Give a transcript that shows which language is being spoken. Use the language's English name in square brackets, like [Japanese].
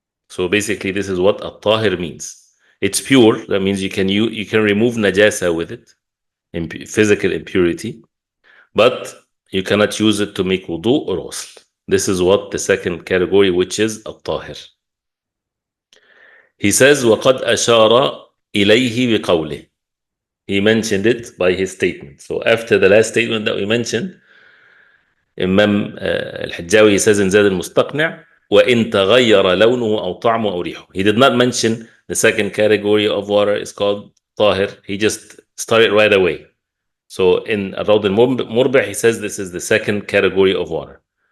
[English] So basically, this is what at-tahir means. It's pure. That means you can remove najasa with it, physical impurity, but you cannot use it to make wudu or ghusl. This is what the second category, which is at-tahir. He says, [Arabic] وَقَدْ أَشَارَ إِلَيْهِ بِقَوْلِهِ. [English] He mentioned it by his statement. So after the last statement that we mentioned, Imam al-Hajjawi says in Zad al-Mustaqni', [Arabic] وَإِن تَغَيَّرَ لَوْنُهُ أَوْ طَعْمُهُ أَوْ رِيحُهُ. [English] He did not mention the second category of water is called tahir. He just started right away. So in Rawd al-Murbi, he says this is the second category of water.